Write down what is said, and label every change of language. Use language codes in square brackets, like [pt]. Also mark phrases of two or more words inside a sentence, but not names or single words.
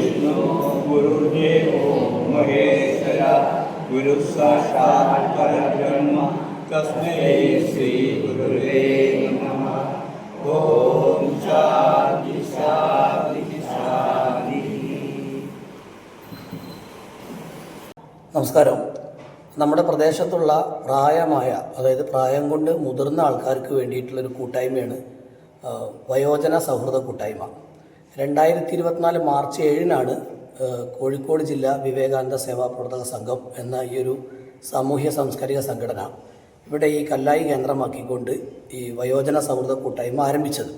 [sa] गुरुर्देवो महेश्वरः गुरुः साक्षात् परब्रह्म तस्मै श्री गुरुवे नमः। ओम शांति शांति शांति। [ml] നമസ്കാരം. നമ്മുടെ പ്രദേശത്തുള്ള പ്രായമായ, അതായത് പ്രായം കൊണ്ട് മുതിർന്ന ആൾക്കാർക്ക് വേണ്ടിയിട്ടുള്ളൊരു കൂട്ടായ്മയാണ് വയോജന സൗഹൃദ കൂട്ടായ്മ. 2024 മാർച്ച് 7 കോഴിക്കോട് ജില്ലാ വിവേകാനന്ദ സേവാ പ്രവർത്തക സംഘം എന്ന ഈ ഒരു സാമൂഹ്യ സാംസ്കാരിക സംഘടന ഇവിടെ ഈ കല്ലായി കേന്ദ്രമാക്കിക്കൊണ്ട് ഈ വയോജന സൗഹൃദ കൂട്ടായ്മ ആരംഭിച്ചത്.